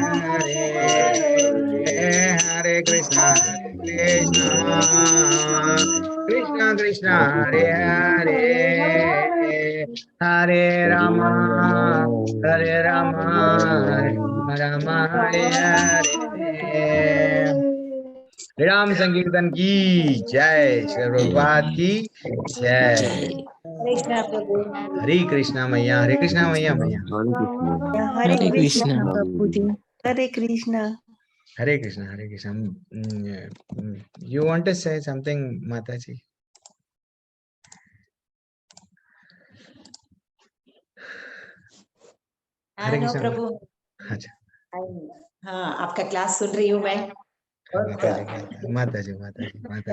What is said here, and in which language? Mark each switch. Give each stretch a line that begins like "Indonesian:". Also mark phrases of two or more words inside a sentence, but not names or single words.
Hindi: हरे हरे कृष्णा कृष्णा कृष्णा हरे हरे हरे रामा हरे रामा राम राम हरे हरे। राम संकीर्तन की जय, श्री प्रभुपाद की जय। हरे कृष्णा प्रभु। हरे कृष्णा मैया, हरे कृष्णा मैया मैया। हरे हरे कृष्णा कृष्णा। प्रभु जी। हरे कृष्णा। हरे कृष्णा हरे कृष्णा।
English: you want to say something
Hindi: माता जी? हरे नो कृष्णा। प्रभु। अच्छा हाँ, आपका क्लास सुन रही हूँ मैं। बहुत माता जी माता जी माता जी माता